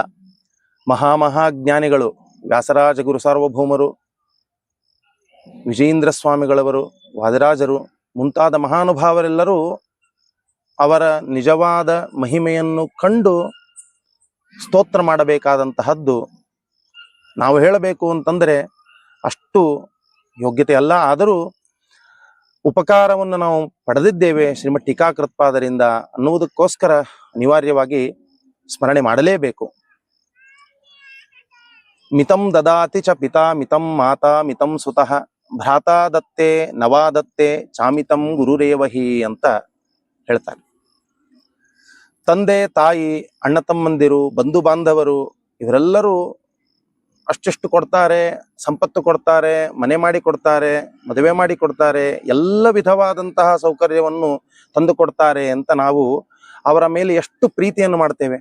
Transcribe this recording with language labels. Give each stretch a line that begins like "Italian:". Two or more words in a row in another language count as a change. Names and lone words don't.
Kannada: ಮಹಾಜ್ಞಾನಿಗಳು ವ್ಯಾಸರಾಜ ಗುರು ಸಾರ್ವಭೌಮರು, ವಿಜಯೇಂದ್ರ ಸ್ವಾಮಿಗಳವರು, ವಾದಿರಾಜರು ಮುಂತಾದ ಮಹಾನುಭಾವರೆಲ್ಲರೂ ಅವರ ನಿಜವಾದ ಮಹಿಮೆಯನ್ನು ಕಂಡು ಸ್ತೋತ್ರ ಮಾಡಬೇಕಾದಂತಹದ್ದು ನಾವು ಹೇಳಬೇಕು ಅಂತಂದರೆ ಅಷ್ಟು ಯೋಗ್ಯತೆ ಅಲ್ಲ. ಆದರೂ ಉಪಕಾರವನ್ನು ನಾವು ಪಡೆದಿದ್ದೇವೆ ಶ್ರೀಮತ್ ಟೀಕಾಕೃತ್ಪಾದರಿಂದ ಅನ್ನುವುದಕ್ಕೋಸ್ಕರ ಅನಿವಾರ್ಯವಾಗಿ ಸ್ಮರಣೆ ಮಾಡಲೇಬೇಕು.
Sanskrit: ಮಿತಂ ದದಾತಿ ಚ ಪಿತಾ ಮಿತಂ ಮಾತಾ ಮಿತಂ ಸುತಃ ಭ್ರಾತಾ ದತ್ತೆ ನವಾದತ್ತೆ ಚಾಮಿತಂ ಗುರುರೇವಹಿ
Kannada: ಅಂತ ಹೇಳ್ತಾರೆ. ತಂದೆ ತಾಯಿ, ಅಣ್ಣ ತಮ್ಮಂದಿರು, ಬಂಧು ಬಾಂಧವರು ಇವರೆಲ್ಲರೂ ಅಷ್ಟೆಷ್ಟು ಕೊಡ್ತಾರೆ, ಸಂಪತ್ತು ಕೊಡ್ತಾರೆ, ಮನೆ ಮಾಡಿ ಕೊಡ್ತಾರೆ, ಮದುವೆ ಮಾಡಿ ಕೊಡ್ತಾರೆ, ಎಲ್ಲ ವಿಧವಾದಂತಹ ಸೌಕರ್ಯವನ್ನು ತಂದು ಕೊಡ್ತಾರೆ ಅಂತ ನಾವು ಅವರ ಮೇಲೆ ಎಷ್ಟು ಪ್ರೀತಿಯನ್ನು ಮಾಡ್ತೇವೆ.